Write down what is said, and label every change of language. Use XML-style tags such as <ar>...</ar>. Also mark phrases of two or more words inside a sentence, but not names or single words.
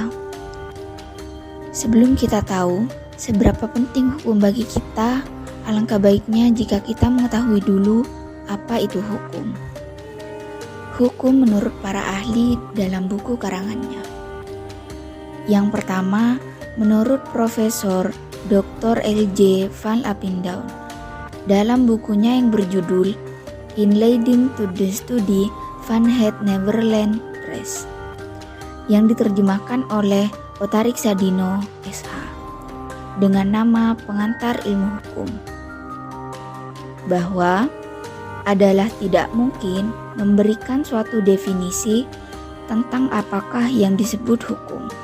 <id>Sebelum kita tahu seberapa penting hukum bagi kita, alangkah baiknya jika kita mengetahui dulu apa itu hukum. Hukum menurut para ahli dalam buku karangannya. Yang pertama, menurut Profesor Dr. L.J. van Appingedam dalam bukunya yang berjudul In Leading to the Study van het Nederlands Recht, yang diterjemahkan oleh Otarik Sadino, SH. dengan nama Pengantar Ilmu Hukum, bahwa adalah tidak mungkin memberikan suatu definisi tentang apakah yang disebut hukum.</id>